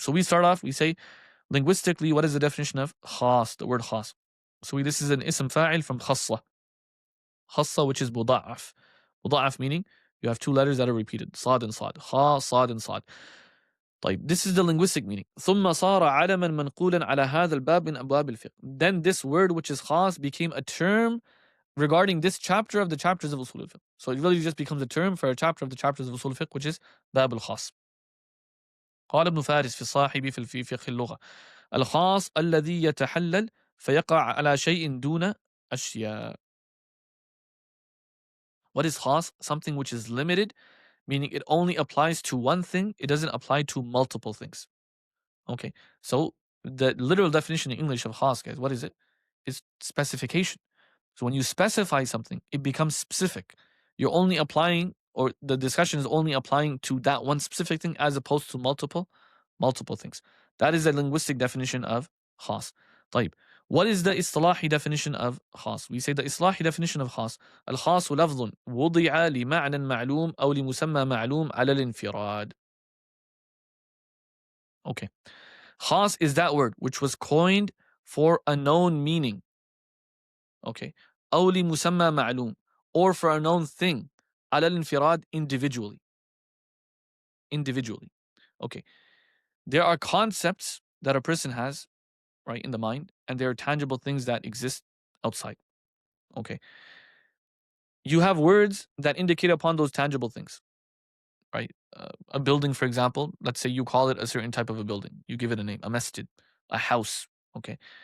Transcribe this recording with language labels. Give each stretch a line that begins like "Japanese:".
English: So we start off, we say, linguistically, what is the definition of khas, the word khas? So this is an ism fa'il from khassa. Khassa, which is muda'af. Muda'af meaning you have two letters that are repeated. Sad and sad. Kha, sad and sad. طيب. This is the linguistic meaning.
Arabic: ثم صار علما منقولا على هذا الباب من أبواب الفقه.
English: Then this word, which is khas, became a term regarding this chapter of the chapters of Uṣūl al-Fiqh. So it really just becomes a term for a chapter of the chapters of Uṣūl al-Fiqh, which is باب الخاص.
Arabic: قال ابن فارس في الصاحب في فقه اللغة الخاص الذي يتحلل فيقع على شيء دون أشياء.
English: What is khas? Something which is limited, meaning it only applies to one thing, it doesn't apply to multiple things. Okay, so the literal definition in English of khas, guys, what is it? It's specification. So when you specify something, it becomes specific. You're only applying, or the discussion is only applying to that one specific thing as opposed to multiple things. That is the linguistic definition of khas. طيب. What is the istilahi definition of khas? We say the istilahi definition of khas.
Arabic: الخاص لفظ وضع لمعنى معلوم أو لمسمى معلوم على الانفراد.
English: Okay. Khas is that word which was coined for a known meaning. Okay.
Arabic: أو لمسمى معلوم,
English: or for a known thing.
Arabic: على الانفراد,
English: individually. Okay. There are concepts that a person has, right, in the mind, and there are tangible things that exist outside. Okay. You have words that indicate upon those tangible things, right? A building, for example, let's say you call it a certain type of a building. You give it a name, a masjid, a house. Okay.